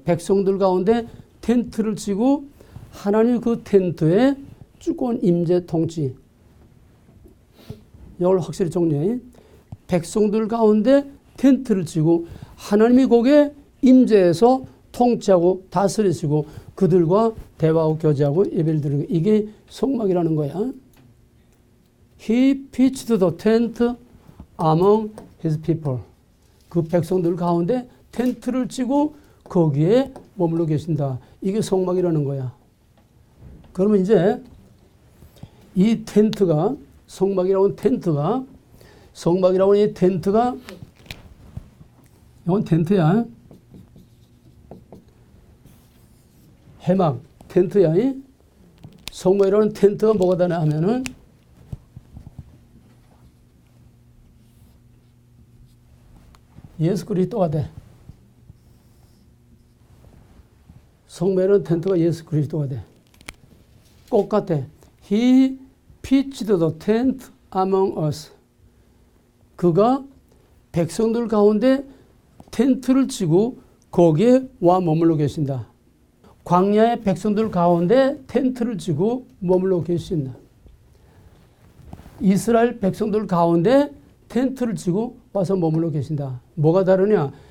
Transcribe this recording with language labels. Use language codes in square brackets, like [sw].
[ko] 백성들 가운데 텐트를 치고 하나님이 그 텐트에 주권 임재 통치. 이걸 확실히 정리해. 백성들 가운데 텐트를 치고 하나님이 거기에 임재해서 통치하고 다스리시고 그들과 대화하고 교제하고 예배를 드리는 거야. 이게 성막이라는 거야. [en] He pitched the tent among his people. [ko] 그 백성들 가운데 텐트를 치고 거기에 머물러 계신다. 이게 성막이라는 거야. 그러면 이제 이 텐트가 성막이라고 하는 텐트가 성막이라고 하는 이 텐트가 이건 텐트야. 해막 텐트야. 성막이라는 텐트가 뭐가 되나 하면은 예수 그리스도가 돼. 성막이라는 텐트가 예수 그리스도가 돼. 똑같아. [en] He pitched the tent among us. [ko] 그가 백성들 가운데 텐트를 치고 거기에 와 머물러 계신다. 광야의 백성들 가운데 텐트를 치고 머물러 계신다. 이스라엘 백성들 가운데 텐트를 치고 와서 머물러 계신다. 뭐가 다르냐?